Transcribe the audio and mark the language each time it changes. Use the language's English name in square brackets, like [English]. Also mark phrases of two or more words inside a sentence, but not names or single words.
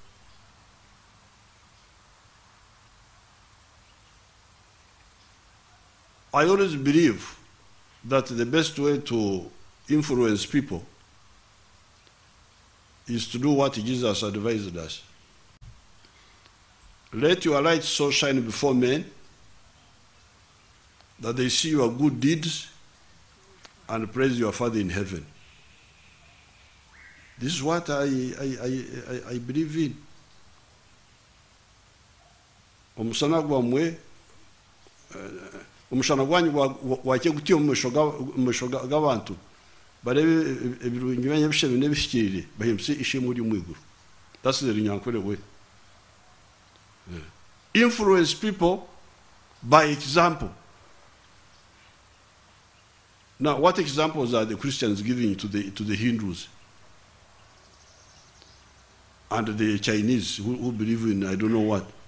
[English] I always believe that the best way to influence people is to do what Jesus advised us. Let your light so shine before men that they see your good deeds and praise your Father in heaven. This is what I believe in. [Nyankole] Omusana gwamwe omushana gwanyu wake gutyo mumisho g'abantu barebe ebirungi byanyu bishebe n'ebishikirire bahemse ishimwe uri mu iguru. [English] That's the Runyankore way. Influence people by example. Now, what examples are the Christians giving to the Hindus and the Chinese who believe in I don't know what?